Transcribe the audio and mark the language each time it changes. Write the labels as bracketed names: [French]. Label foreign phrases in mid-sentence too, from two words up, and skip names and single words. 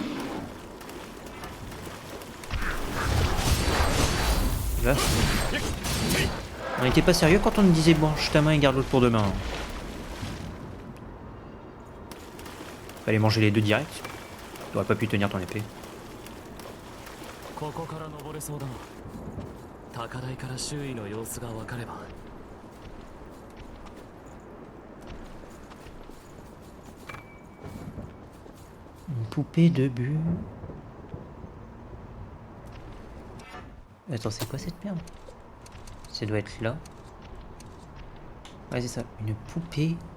[French] Là. On n'était pas sérieux quand on nous disait branche ta main et garde l'autre pour demain. Fallait manger les deux direct. T'aurais pas pu tenir ton épée. [Japanese] ここから登れそうだな。高台から周囲の様子が分かれば。 [French] Une poupée de but. Attends, c'est quoi cette merde? Ça doit être là. Ouais, c'est ça. Une poupée.